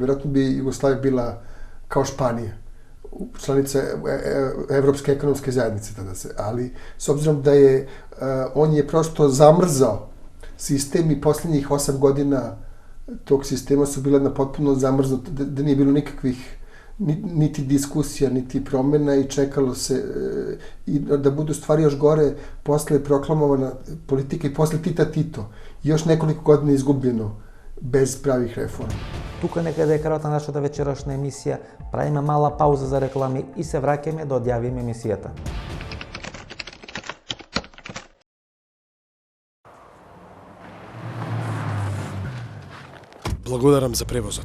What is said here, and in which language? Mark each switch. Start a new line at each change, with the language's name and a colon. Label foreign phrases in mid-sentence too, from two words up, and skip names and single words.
Serbian: Vjerojatno bi Jugoslavija bila kao Španija, članica Evropske ekonomske zajednice tada se, ali s obzirom da je, on je prosto zamrzao sistem i posljednjih 8 godina tog sistema su bila na potpuno zamrznuta, da nije bilo nikakvih niti diskusija, niti promjena i čekalo se i da budu stvari još gore posle proklamovana politika i posle Tito. Još nekoliko godina izgubljeno bez pravih reforma.
Macedonian: Тука некаде е крајот на нашата вечерашна емисија. Правиме мала пауза за реклами и се враќаме да одјавиме емисијата. Благодарам за превозот.